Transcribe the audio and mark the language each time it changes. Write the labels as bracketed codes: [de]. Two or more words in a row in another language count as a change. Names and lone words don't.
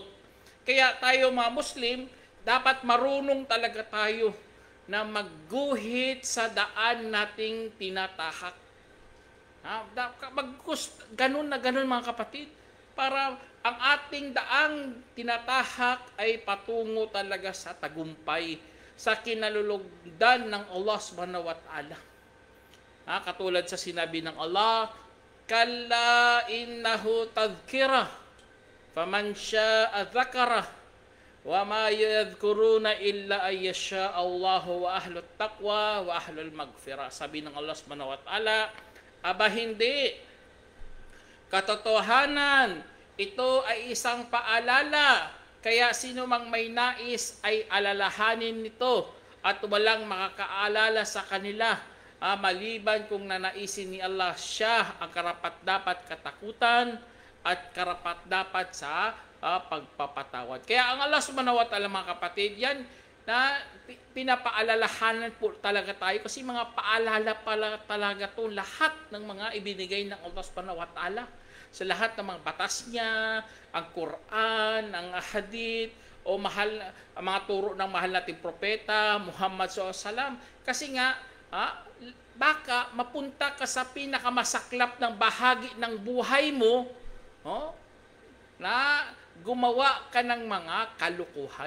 [tl] Kaya tayo mga Muslim, dapat marunong talaga tayo na magguhit sa daan nating tinatahak. Ganun na ganun, mga kapatid, para ang ating daang tinatahak ay patungo talaga sa tagumpay, sa kinalulugdan ng Allah [ar] سبحانه وتعالى. [tl] Katulad sa sinabi ng Allah, [ar] كلا إنه تذكرة فمن شاء ذكره وما يذكرون إلا أن يشاء الله وأهل التقوى وأهل المغفرة. [tl] Sabi ng Allah [ar] سبحانه وتعالى, [tl] hindi, katotohanan, ito ay isang paalala, kaya sino mang may nais ay alalahanin nito at walang makakaalala sa kanila maliban kung nanaisin ni Allah siya ang karapat-dapat katakutan at karapat-dapat sa pagpapatawad. Kaya ang Allah [ar] سبحانه وتعالى, [tl] mga kapatid, yan na pinapaalalahanan po talaga tayo kasi mga paalala pala talaga to lahat ng mga ibinigay ng Allah [ar] سبحانه وتعالى. [tl] Sa lahat ng mga batas niya, ang Quran, ang hadith, o mga turo ng mahal nating propeta, Muhammad SAW. Kasi nga, baka mapunta ka sa pinakamasaklap ng bahagi ng buhay mo, na gumawa ka ng mga kalukuhan.